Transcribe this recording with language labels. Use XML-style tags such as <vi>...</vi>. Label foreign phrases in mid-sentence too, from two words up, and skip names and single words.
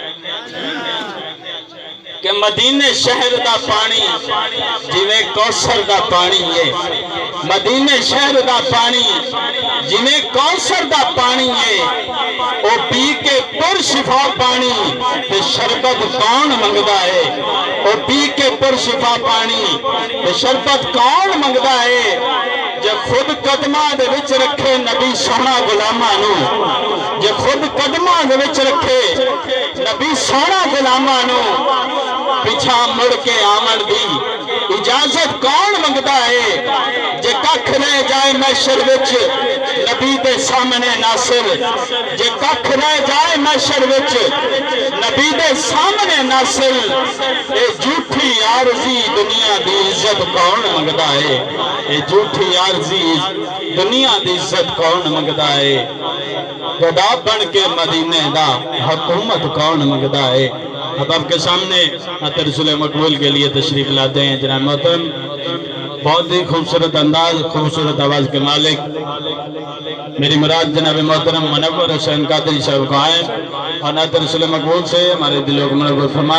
<pa>کہ مدینے شہر دا پانی جویں کوثر دا پانی ہے مدینے شہر دا پانی جویں کوثر دا پانی ہے او پی کے پر شفا پانی تے شربت کون منگدا ہے او پی کے پر شفا پانی تے شربت کون منگدا ہے جے خود قدماں دے وچ رکھے نبی سونا غلاماں نو جے خود قدماں دے وچ رکھے نبی سونا غلاماں نو پیچھا مڑ کے آمن دی اجازت کون منگدا ہے جے ککھ رہ جائے محشر وچ نبی دے سامنے ناصر جے ککھ رہ جائے محشر وچ نبی دے سامنے ناصر اے جھوٹھی عارضی دنیا دی عزت کون منگدا ہے اے جھوٹھی عارضی دنیا دی عزت کون منگدا ہے گدا بن کے مدینے دا حکومت کون منگدا ہے</pa> <ur>اب آپ کے سامنے عطر رسول مقبول کے لیے تشریف لاتے ہیں جناب محترم بہت ہی خوبصورت انداز خوبصورت آواز کے مالک میری مراد جناب محترم منور حسین قادری صاحب کو آئیں اور عطر رسول مقبول سے ہمارے دلوں کو منور فرمائیں</ur>